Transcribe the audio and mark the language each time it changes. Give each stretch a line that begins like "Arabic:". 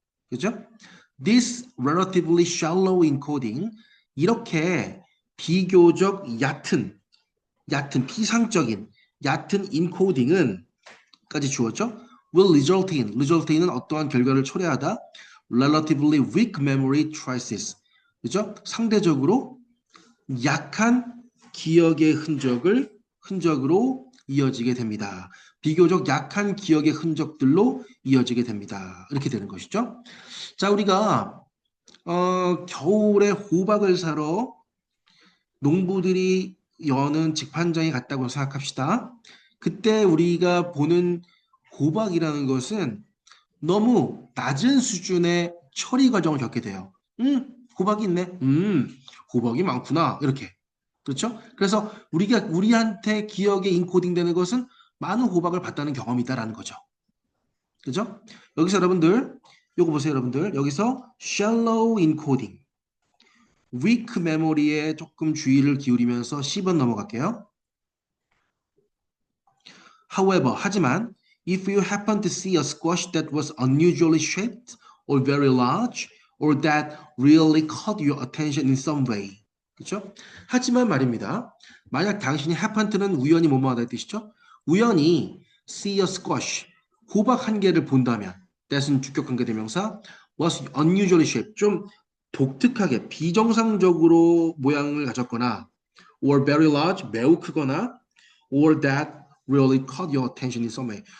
Korean: 그렇죠?
English: This relatively shallow encoding,
Korean: 이렇게 비교적 얕은 피상적인 얕은 인코딩은 까지 주었죠.
English: will result in
Korean: 은 어떠한 결과를 초래하다.
English: relatively weak memory traces.
Korean: 그죠? 상대적으로 약한 기억의 흔적으로 이어지게 됩니다. 비교적 약한 기억의 흔적들로 이어지게 됩니다. 이렇게 되는 것이죠. 자, 우리가 겨울에 호박을 사러 농부들이 여는 직판장에 갔다고 생각합시다. 그때 우리가 보는 호박이라는 것은 너무 낮은 수준의 처리 과정을 겪게 돼요. 호박이 있네. 호박이 많구나. 이렇게. 그렇죠? 그래서 우리한테 기억에 인코딩 되는 것은 많은 호박을 봤다는 경험이다라는 거죠. 그죠? 여기서 여러분들, 요거 보세요, 여러분들. 여기서 shallow encoding, weak memory에 조금 주의를 기울이면서 10번 넘어갈게요.
English: However,
Korean: 하지만,
English: if you happen to see a squash that was unusually shaped or very large or that really caught your attention in some way.
Korean: 그렇죠? 하지만 말입니다. 만약 당신이 happened,는 우연히 뭐뭐하다 뜻이죠? 우연히
English: see a squash,
Korean: 호박 한 개를 본다면,
English: that은
Korean: 주격 관계 대명사,
English: was unusually shaped,
Korean: 좀 독특하게 비정상적으로 모양을 가졌거나,
English: or very large,
Korean: 매우 크거나,
English: or that really caught your attention in some way.